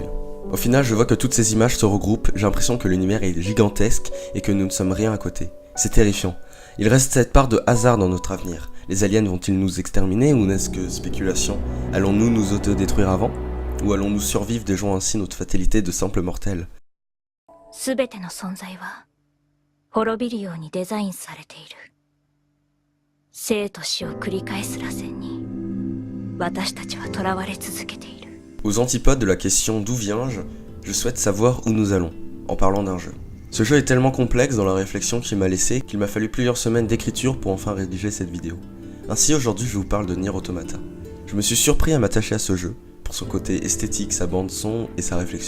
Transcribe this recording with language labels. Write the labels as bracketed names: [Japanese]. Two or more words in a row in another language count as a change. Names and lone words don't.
[French] Au final, je vois que toutes ces images se regroupent, j'ai l'impression que l'univers est gigantesque, et que nous ne sommes rien à côté. C'est terrifiant. Il reste cette part de hasard dans notre avenir. Les aliens vont-ils nous exterminer, ou n'est-ce que spéculation? Allons-nous nous autodétruire avant? Ou allons-nous survivre des jouant ainsi notre fatalité de simples mortels? [Japanese] すべての存在は滅びるようにデザインされている。生と死を繰り返す螺旋に私たちは囚われ続けている。 [French] Aux antipodes de la question d'où viens-je, je souhaite savoir où nous allons, en parlant d'un jeu. Ce jeu est tellement complexe dans la réflexion qu'il m'a laissé qu'il m'a fallu plusieurs semaines d'écriture pour enfin rédiger cette vidéo. Ainsi aujourd'hui je vous parle de Nier Automata. Je me suis surpris à m'attacher à ce jeu, pour son côté esthétique, sa bande son et sa réflexion.